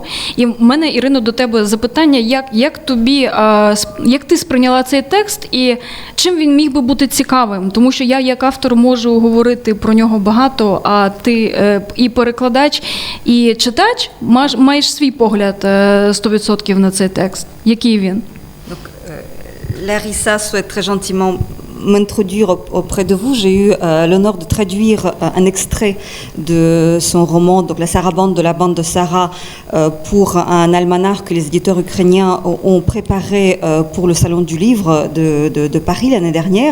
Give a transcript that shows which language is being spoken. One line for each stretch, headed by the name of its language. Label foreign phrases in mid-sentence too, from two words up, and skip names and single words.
Ukrainian: І в мене, Ірино, до тебе запитання, як ти сприйняла цей текст і чим він міг би бути цікавим? Тому що я як автор можу говорити про нього багато, а ти і перекладач, і читач маєш свій погляд 100% на цей текст. Який він?
French: Larissa souhaite très gentiment m'introduire auprès de vous. J'ai eu l'honneur de traduire un extrait de son roman, donc La Sarabande de la bande de Sarah, pour un almanach que les éditeurs ukrainiens ont préparé pour le Salon du Livre de Paris l'année dernière.